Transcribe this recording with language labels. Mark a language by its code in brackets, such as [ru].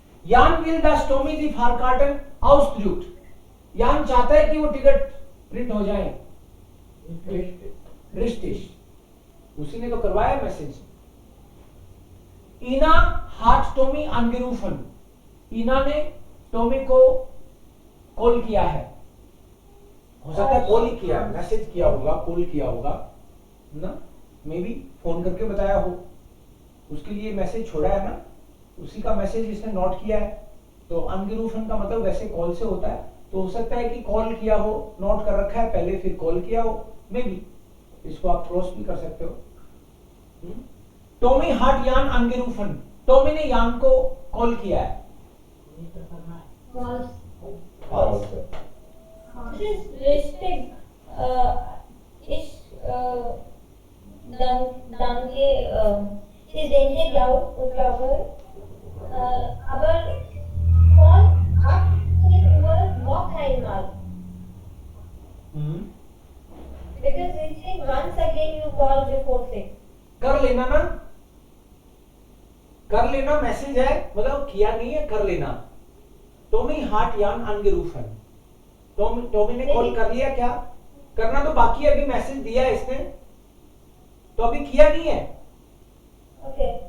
[de] Jan will dass Tommy die Fahrkarten ausdruckt. [hi] यान चाहता है कि वो टिकट प्रिंट हो जाए. [de] Richtig. [hi] उसी ने तो करवाया message. [de] Ina hat Tommy angerufen. [hi] इना ने टॉमी को कॉल किया है. हो सकता है कॉल ही किया, मैसेज किया होगा, कॉल किया होगा ना, मे बी फोन करके बताया हो. उसके लिए मैसेज छोड़ा है ना, उसी का मैसेज इसने नोट किया है. तो अनगेरूफन का मतलब वैसे कॉल से होता है, तो हो सकता है कि कॉल किया हो, नोट कर रखा है पहले, फिर कॉल किया हो, मे बी. इसको आप क्रॉस भी कर सकते हो. टॉमी हाट यान अनगेरूफन, टॉमी ने यान को कॉल किया है. [en] False. False. This is [de] richtig. Ich danke. Ich denke, glaube. Aber von 18 Uhr noch einmal. [en] Because they say once again you call before 6. [hi] कर लेना ना, कर लेना. मैसेज है मतलब किया नहीं है, कर लेना. टॉमी हाट यान अनगेरूफन, टॉमी ने कॉल कर लिया. क्या करना तो बाकी है, अभी मैसेज दिया है इसने, तो अभी किया नहीं है. [en] Okay.